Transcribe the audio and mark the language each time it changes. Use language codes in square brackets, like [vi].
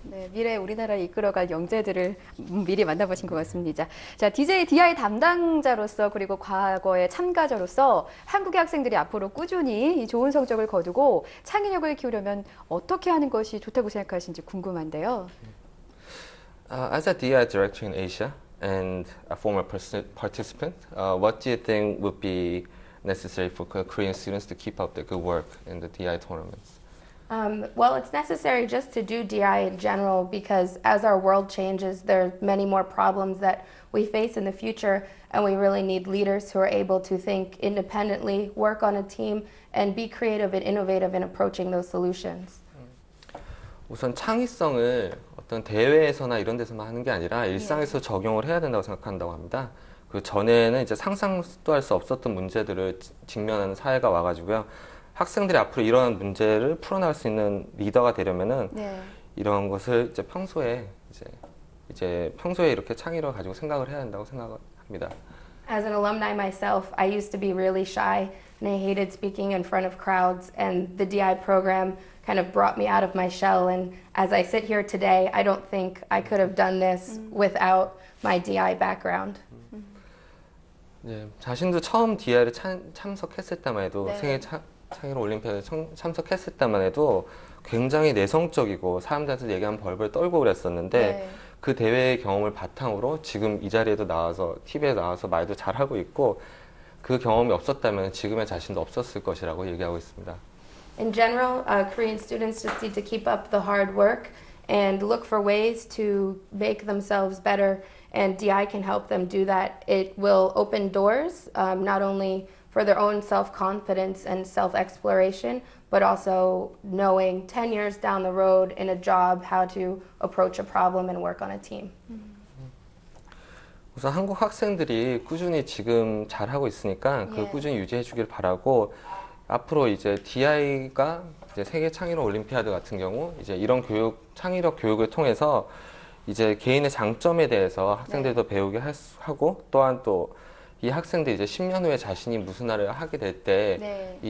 [ko] 네, 미래 우리나라를 이끌어갈 영재들을 미리 만나보신 것 같습니다. 자, DJ DI 담당자로서 그리고 과거의 참가자로서 한국의 학생들이 앞으로 꾸준히 이 좋은 성적을 거두고 창의력을 키우려면 어떻게 하는 것이 좋다고 생각하시는지 궁금한데요. [en] As a DI director in Asia and a former participant, what do you think would be necessary for Korean students to keep up the good work in the DI tournaments? Well, it's necessary just to do DI in general because as our world changes, there are many more problems that we face in the future, and we really need leaders who are able to think independently, work on a team, and be creative and innovative in approaching those solutions. [ko] 우선 창의성을 어떤 대회에서나 이런 데서만 하는 게 아니라 일상에서 적용을 해야 된다고 생각한다고 합니다. 그 전에는 이제 상상도 할 수 없었던 문제들을 직면하는 사회가 와가지고요. 학생들이 앞으로 이런 문제를 풀어나갈 수 있는 리더가 되려면은 네. 이런 것을 이제 평소에 이렇게 창의력을 가지고 생각을 해야 한다고 생각합니다. [en] As an alumni myself, I used to be really shy and I hated speaking in front of crowds, and the DI program kind of brought me out of my shell, and as I sit here today, I don't think I could have done this without my DI background. [ko] 네, 자신도 처음 DI를 참석했을 때만 해도 네. 세계 창의력 올림피아드에 참석했을 때만 해도 굉장히 내성적이고 사람들한테 얘기하면 벌벌 떨고 그랬었는데 네. 그 대회의 경험을 바탕으로 지금 이 자리에도 나와서 TV에 나와서 말도 잘하고 있고 그 경험이 없었다면 지금의 자신도 없었을 것이라고 얘기하고 있습니다. [en] In general, Korean students just need to keep up the hard work and look for ways to make themselves better, and DI can help them do that. It will open doors, not only for their own self-confidence and self-exploration, but also knowing 10 years down the road in a job how to approach a problem and work on a team. [ko] 우선 한국 학생들이 꾸준히 지금 잘하고 있으니까 그 예. 꾸준히 유지해 주길 바라고 앞으로 이제 DI가 이제 세계 창의력 올림피아드 같은 경우 이제 이런 창의력 교육을 통해서 이제 개인의 장점에 대해서 학생들도 배우게 하고 또한 또 이 학생들이 이제 10년 후에 자신이 무슨 일을 하게 될 때 이